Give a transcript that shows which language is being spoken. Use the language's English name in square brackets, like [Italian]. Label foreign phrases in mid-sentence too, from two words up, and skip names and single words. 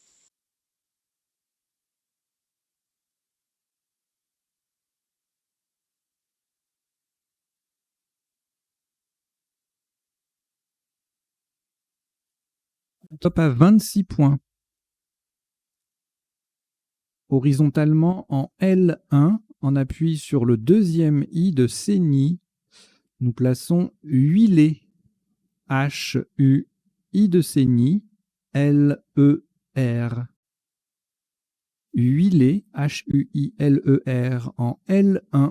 [French] Top à 26 points. Horizontalement en L1, en appui sur le deuxième I de Céni, nous plaçons huilé. H-U-I de Céni, L-E-R. Huilé, H-U-I-L-E-R en L1.